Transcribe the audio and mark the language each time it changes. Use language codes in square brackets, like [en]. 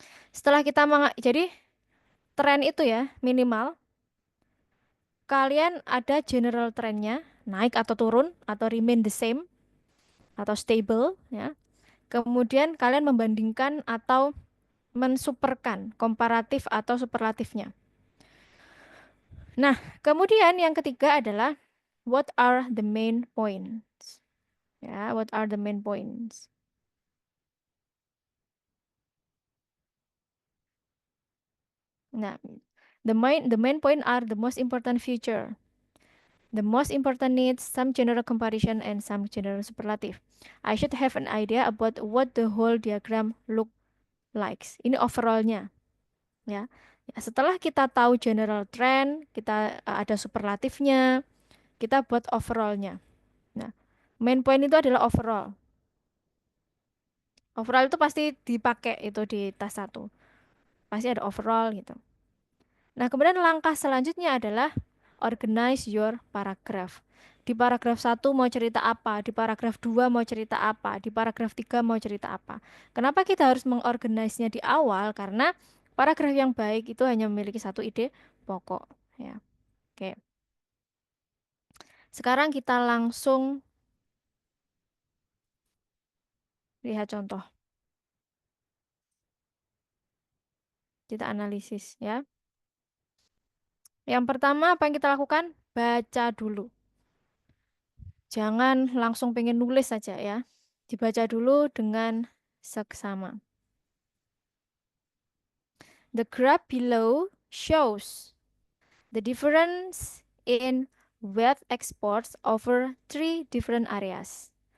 [id] Setelah kita jadi tren itu ya minimal kalian ada general trennya naik atau turun atau [en] remain the same [id] atau stable ya. Kemudian kalian membandingkan atau mensuperkan komparatif atau superlatifnya. Nah, kemudian yang ketiga adalah [en] what are the main points? Ya, what are the main points? Nah, the main point are the most important feature. The most important needs some general comparison and some general superlative. I should have an idea about what the whole diagram look like. [id] Ini overallnya, ya. Ya, setelah kita tahu general trend, kita ada superlatifnya, kita buat overallnya. Nah, main point itu adalah overall. Overall itu pasti dipakai itu di tas satu. Pasti ada overall gitu. Nah, kemudian langkah selanjutnya adalah [en] organize your paragraph. [id] Di paragraf 1 mau cerita apa, di paragraf 2 mau cerita apa, di paragraf 3 mau cerita apa. Kenapa kita harus mengorganisnya di awal? Karena paragraf yang baik itu hanya memiliki satu ide pokok. Ya, oke. Sekarang kita langsung lihat contoh. Kita analisis ya. Yang pertama apa yang kita lakukan? Baca dulu. Jangan langsung pengen nulis saja ya. Dibaca dulu dengan seksama. [en] The graph below shows the difference in web exports over 3 different areas.